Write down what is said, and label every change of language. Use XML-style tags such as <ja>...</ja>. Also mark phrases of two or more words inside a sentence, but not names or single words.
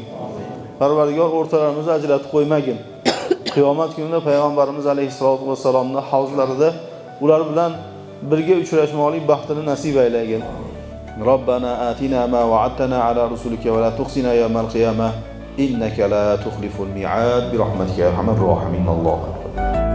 <uz>Parvardigor o'rtalarimizni ajratib qo'ymagin. Qiyomat kunida payg'ambarimiz</uz> <ar>عليه الصلاة والسلام</ar> <uz>havzlarida ular bilan birga uchrashmoqlik baxtini nasib aylagin.</uz> <ar>ربنا آتنا ما وعدتنا على رسلك ولا تخزنا يوم القيامة إنك لا تخلف الميعاد برحمتك يا أرحم الراحمين. الله أكبر.</ar>